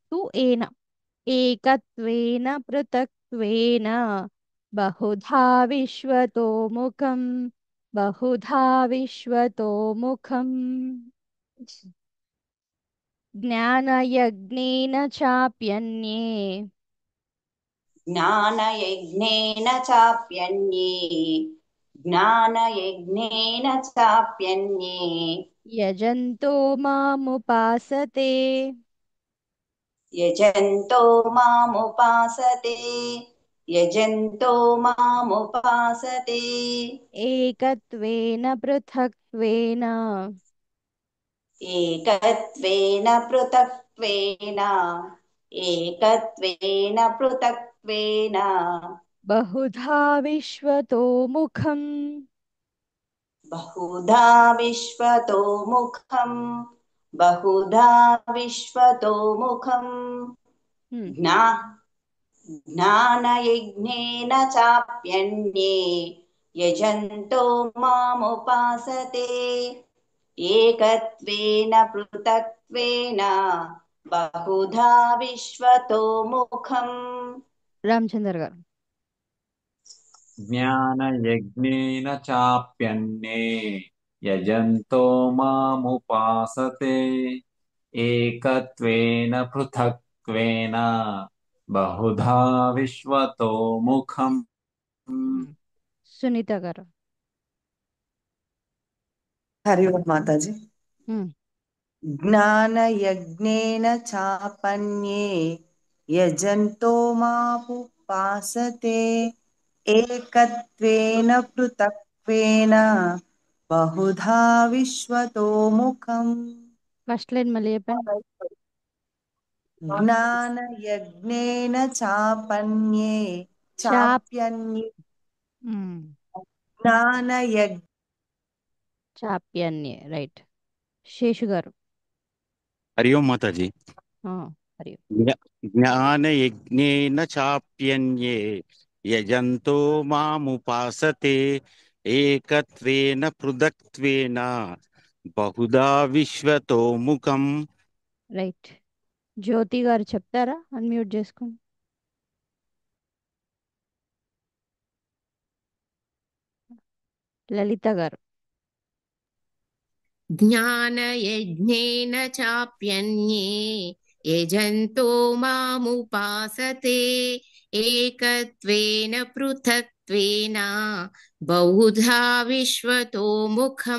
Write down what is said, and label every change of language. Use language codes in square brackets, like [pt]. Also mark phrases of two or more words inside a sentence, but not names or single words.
[sa] తు ఏన ఏకత్వేన పృథక్త్వేన బహుధా విశ్వతో ముఖం బహుధా విశ్వతో ముఖం. జ్ఞానయజ్ఞేన చాప్యన్యే ज्ञानयज्ञेन चाप्यन्ये ज्ञानयज्ञेन चाप्यन्ये యజంతో మాముపాసతే यजन्तो मामुपासते यजन्तो मामुपासते ఏకత్వేన పృథక్త్వేన एकत्वेन पृथक्त्वेन एकत्वेन पृथक्त्वेन బహుధా విశ్వతో ముఖం. बहुधा विश्वतो मुखम् बहुधा विश्वतो मुखम् హ్మ్. ज्ञानयज्ञेन चाप्यन्ये यजन्तो मामुपासते एकत्वेन पृथक्त्वेन बहुधा विश्वतो मुखम्. [te] రామచందర్ గారు. [sa] జ్ఞానయజ్ఞేన చాప్యన్నే యజంతో మాముపాసతే ఏకత్వేన పృథక్త్వేన బహుధా విశ్వతో ముఖం. [te] సునీత గారు. [sa] हरि ओम माताजी. హ్మ్. ज्ञानयज्ञेन चापन्ये यजन्तो मामुपासते एकत्वेन पृथक्त्वेन बहुधा विश्वतो मुखम्. [te] ఫస్ట్ లైన్ మళ్ళీ చెప్పండి. [sa] ज्ञानयज्ञेन चापन्ये चाप्यन्ये హ్మ్. ज्ञानयज्ञ [te] చాప్యన్యే. రైట్. శేషు గారు. [sa] हरि ओम माताजी. ఆ, హరి ఓం. ज्ञानयज्ञेन चाप्यन्ये यजन्तो मामुपासते एकत्वेन पृथक्त्वेन బహుదా విశ్వతో ముఖం. [te] రైట్. జ్యోతి గారు చెప్తారా? అన్మ్యూట్ చేసుకోండి. లలిత గారు. [sa] జ్ఞానయజ్ఞేన చాప్యన్యే యజంతో మాముపాసతే ఏకత్వేన పృథక్త్వేన బహుధా విశ్వతో ముఖం.